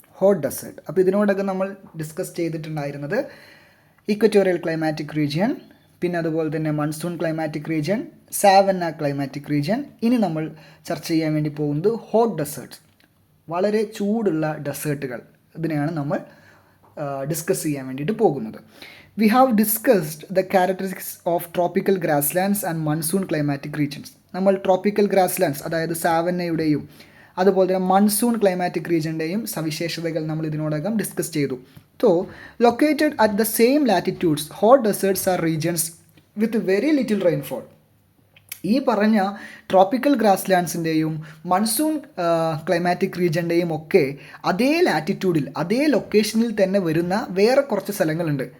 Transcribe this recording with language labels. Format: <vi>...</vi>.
<ml>Hot desert, അപ്പോൾ ഇതിനോടൊക്കെ നമ്മൾ discuss ചെയ്തിട്ടുണ്ടായിരുന്നത് ഇക്വറ്റോറിയൽ ക്ലൈമാറ്റിക് റീജിയൻ, പിന്നെ അതുപോലെ തന്നെ monsoon climatic region, Savanna climatic region. ഇനി നമ്മൾ ചർച്ച ചെയ്യാൻ വേണ്ടി പോകുന്നത് ഹോട്ട് ഡെസേർട്ട്സ്, വളരെ ചൂടുള്ള ഡെസേർട്ടുകൾ. ഇതിനെയാണ് നമ്മൾ ഡിസ്കസ് ചെയ്യാൻ വേണ്ടിയിട്ട് പോകുന്നത്.</ml> <en>We have discussed the characteristics of tropical grasslands and monsoon climatic regions.</en> <ml>നമ്മൾ ട്രോപ്പിക്കൽ ഗ്രാസ്ലാൻഡ്സ്, അതായത് സാവന്നയുടെയും അതുപോലെ തന്നെ മൺസൂൺ ക്ലൈമാറ്റിക് റീജിയൻ്റെയും സവിശേഷതകൾ നമ്മൾ ഇതിനോടകം ഡിസ്കസ് ചെയ്തു.</ml> <en>So located at the same latitudes, hot deserts are regions with very little rainfall.</en> <ml>ഈ പറഞ്ഞ ട്രോപ്പിക്കൽ ഗ്രാസ്ലാൻഡ്സിൻ്റെയും മൺസൂൺ ക്ലൈമാറ്റിക് റീജിയൻ്റെയും ഒക്കെ അതേ ലാറ്റിറ്റ്യൂഡിൽ, അതേ ലൊക്കേഷനിൽ തന്നെ വരുന്ന വേറെ കുറച്ച് സ്ഥലങ്ങളുണ്ട്.</ml>